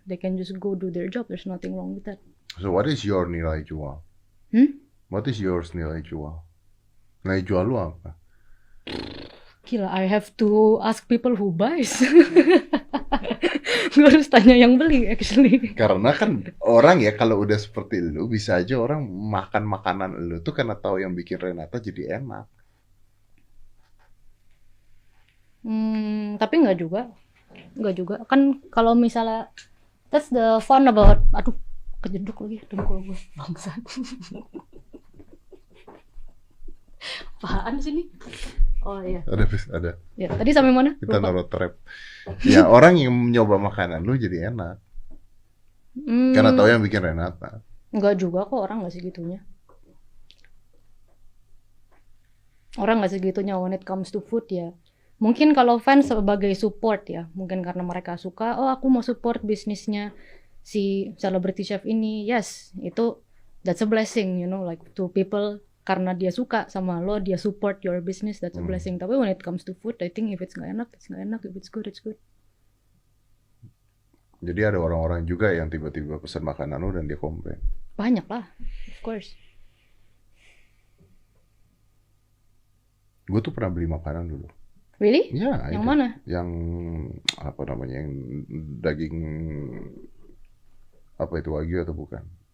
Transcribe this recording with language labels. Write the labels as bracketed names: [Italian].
[English] They can just go do their job. There's nothing wrong with that. So what is your [Indonesian] nilai jual? [English] What is yours nilai jual? [Indonesian] Nilai jual lu apa? [English] Gila, I have to ask people who buys. [Indonesian] Gue harus tanya yang beli actually. Karena kan orang ya kalau udah seperti lu, bisa aja orang makan makanan lu tuh karena tahu yang bikin Renata jadi enak. Tapi nggak juga. Nggak juga. Kan kalau misalnya, [English] that's the fun about, [Indonesian] aduh, kejeduk lagi dengkul gue. Bangsat. Apaan sih nih? Oh iya. Ada. Ya, tadi sampai mana? Kita Lupa. naruh trap. Ya, orang yang mencoba makanan lu jadi enak. Karena tahu yang bikin Renata. Enggak juga kok, orang nggak segitunya. Orang nggak segitunya [English] when it comes to food [Indonesian] ya. Mungkin kalau fans sebagai support ya, mungkin karena mereka suka, oh aku mau support bisnisnya si celebrity chef ini. [English] Yes, itu that's a blessing, you know, like to people. [Indonesian] Karena dia suka sama lo, dia support [English] your business, that's a blessing. Tapi when it comes to food, I think if it's [Indonesian] nggak enak, [English] it's nggak enak. If it's good, it's good. [Indonesian] Jadi ada orang-orang juga yang tiba-tiba pesan makanan lo dan dia komplain. Banyak lah, [English] of course. [Indonesian] Gue tuh pernah beli makanan dulu. [English] Really? [Indonesian] Ya, yang itu. mana? Yang apa namanya, yang daging apa itu, wagyu atau bukan?